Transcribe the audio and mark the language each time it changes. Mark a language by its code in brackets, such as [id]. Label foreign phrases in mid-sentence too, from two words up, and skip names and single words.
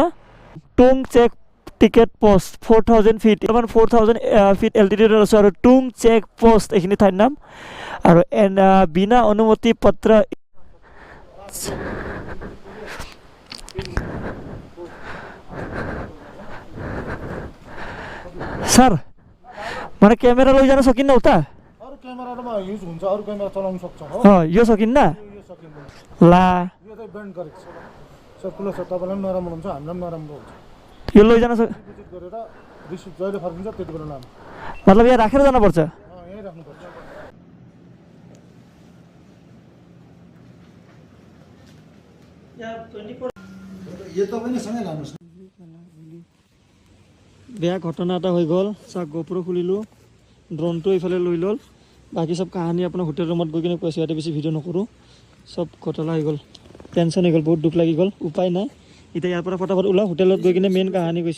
[as] টুং চেক টিকেট পোষ্ট 4000 ফিট, 4000 ফিট এল্টিটিউডত আছোঁ। আৰু টুং চেক পোষ্ট এইখিনি ঠাইৰ নাম। আৰু বিনা অনুমতি পত্ৰ सर মানে क्यामेरा লৈ [ne] जान सकिन्न उता। अरू क्यामेरामा युज हुन्छ, अरू क्यामेरा चलाउन सक्छ हो। यो सकिन्न यो सकिँदैन, ला यो चाहिँ ब्यान्ड गरेको छ। सर्कुलर छ, तपाईँलाई पनि नराम्रो हुन्छ, हामीलाई पनि नराम्रो हुन्छ। यो লৈ जान विजिट गरेर रिसिप्ट जहिले फर्किन्छ त्यति बेला नाम मतलब यहाँ राखेर जानुपर्छ। यहीँ राख्नुपर्छ। यो तपाईँले सँगै लानुहोस्। [as] বেয়া ঘটনা এটা হৈ গ'ল। চাওক গোপ্ৰ খুলিলোঁ, ড্ৰোনটো এইফালে লৈ ল'ল। বাকী চব কাহিনী আপোনাৰ হোটেল ৰুমত গৈ কিনে কৈছোঁ, ইয়াতে বেছি ভিডিঅ' নকৰোঁ। চব ঘটনা হৈ গ'ল, টেনশ্যন হৈ গ'ল, বহুত দুখ লাগি গ'ল। উপায় নাই, এতিয়া ইয়াৰ পৰা ফটাফট ওলাওঁ, হোটেলত গৈ কিনে মেইন কাহিনী কৈছোঁ।